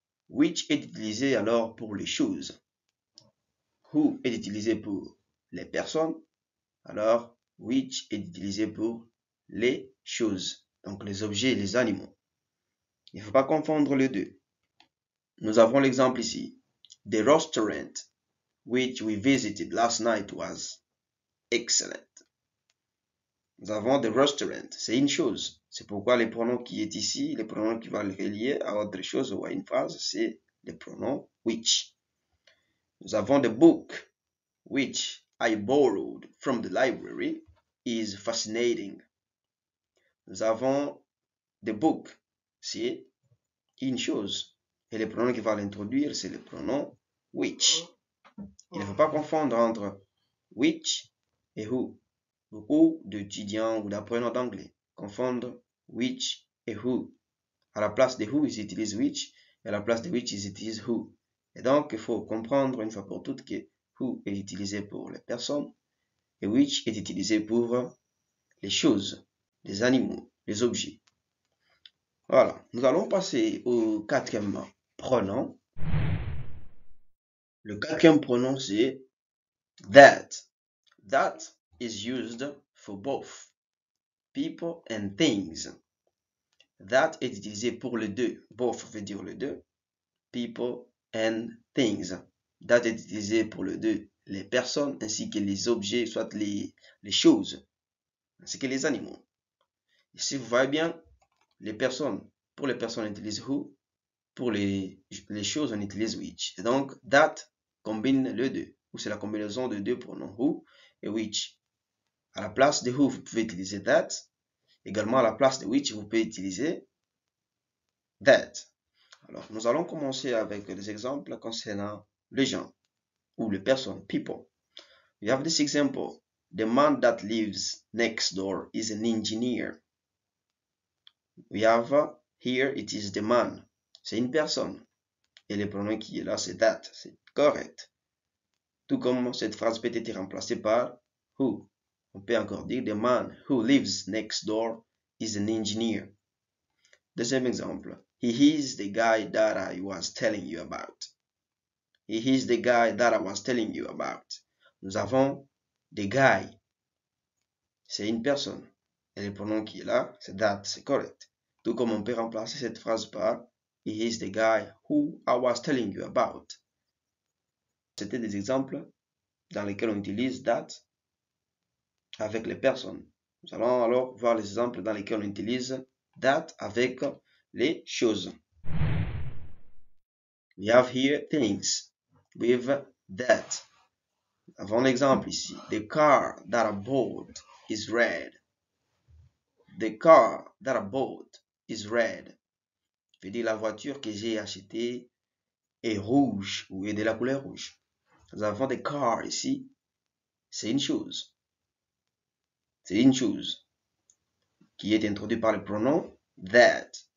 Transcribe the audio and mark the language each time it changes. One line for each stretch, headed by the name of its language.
French: Which est utilisé alors pour les choses. Who est utilisé pour les personnes. Alors, which est utilisé pour les choses. Donc, les objets et les animaux. Il ne faut pas confondre les deux. Nous avons l'exemple ici.
English: The restaurant which we visited last night was excellent.
French: Nous avons
English: the restaurant,
French: c'est une chose. C'est pourquoi les pronoms qui est ici, les pronoms qui vont le relier à autre chose ou à une phrase, c'est le pronom which. Nous avons
English: the book, which I borrowed from the library, is fascinating.
French: Nous avons
English: the book,
French: c'est une chose. Et le pronom qui va l'introduire, c'est le pronom which. Il ne faut pas confondre entre which et who. Beaucoup d'étudiants ou d'apprenants d'anglais confondent which et who. À la place de who, ils utilisent which, et à la place de which, ils utilisent who. Et donc, il faut comprendre une fois pour toutes que who est utilisé pour les personnes et which est utilisé pour les choses, les animaux, les objets. Voilà, nous allons passer au quatrième pronom. Le quatrième pronom, c'est that.
English: That is used for both people and things.
French: That est utilisé pour les deux. Both veut dire les deux.
English: People and things.
French: That est utilisé pour les deux. les personnes ainsi que les objets, soit les choses, ainsi que les animaux. Ici, vous voyez bien, les personnes, pour les personnes, on utilise who, pour les choses, on utilise which. Et donc, that combine le deux, ou c'est la combinaison de deux pronoms, who et which. À la place de who, vous pouvez utiliser that. Également, à la place de which, vous pouvez utiliser that. Alors, nous allons commencer avec des exemples concernant les gens ou les personnes, people.
English: We have this example. The man that lives next door is an engineer. We have here, it is the man.
French: C'est une personne. Et le pronom qui est là, c'est that. C'est correct. Tout comme cette phrase peut être remplacée par who. On peut encore dire
English: the man who lives next door is an engineer.
French: Deuxième exemple.
English: He is the guy that I was telling you about. He is the guy that I was telling you about.
French: Nous avons
English: the guy.
French: C'est une personne. Et le pronom qui est là, c'est that. C'est correct. Tout comme on peut remplacer cette phrase par
English: he is the guy who I was telling you about.
French: C'était des exemples dans lesquels on utilise that avec les personnes. Nous allons alors voir les exemples dans lesquels on utilise that avec les choses.
English: We have here things with that.
French: Avant l'exemple ici.
English: The car that I bought is red. The car that I bought is red.
French: Je veux dire la voiture que j'ai achetée est rouge ou est de la couleur rouge. Nous avons
English: the car
French: ici. C'est une chose. C'est une chose qui est introduite par le pronom that.